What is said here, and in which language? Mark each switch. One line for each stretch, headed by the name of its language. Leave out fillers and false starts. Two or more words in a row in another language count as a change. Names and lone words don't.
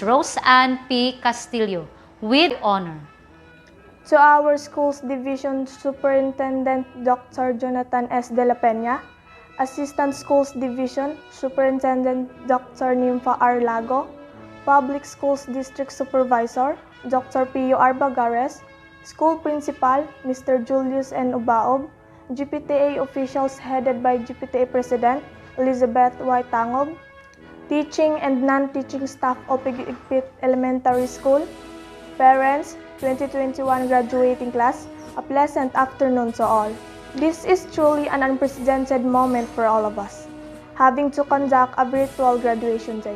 English: Rose Ann P. Castillo with honor. To our school's division superintendent, Dr. Jonathan S. De La Pena, Assistant Schools Division Superintendent, Dr. Nympha R. Lago, Public Schools District Supervisor, Dr. Pio R. Bagares, School Principal, Mr. Julius N. Ubaob, GPTA officials headed by GPTA President, Elizabeth Y. Tangob, teaching and non-teaching staff of Igpit Elementary School, parents, 2021 graduating class, a pleasant afternoon to all. This is truly an unprecedented moment for all of us, having to conduct a virtual graduation day.